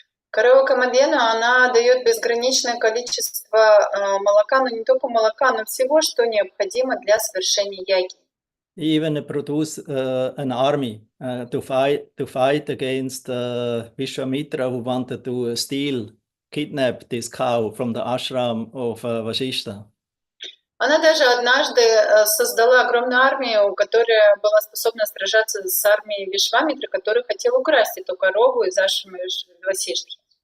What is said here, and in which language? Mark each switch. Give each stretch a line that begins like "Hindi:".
Russian: Корова Камадхена, она дает безграничное количество молока, но не только молока, но всего, что необходимо для совершения яги.
English: Even produce an army to fight against Vishwamitra, who wanted to kidnap this cow from the ashram of Vashishta.
Russian: Она даже однажды создала огромную армию, которая была способна сражаться с армией Вишвамитры, который хотел украсть эту корову из ашрамы Васиштхи.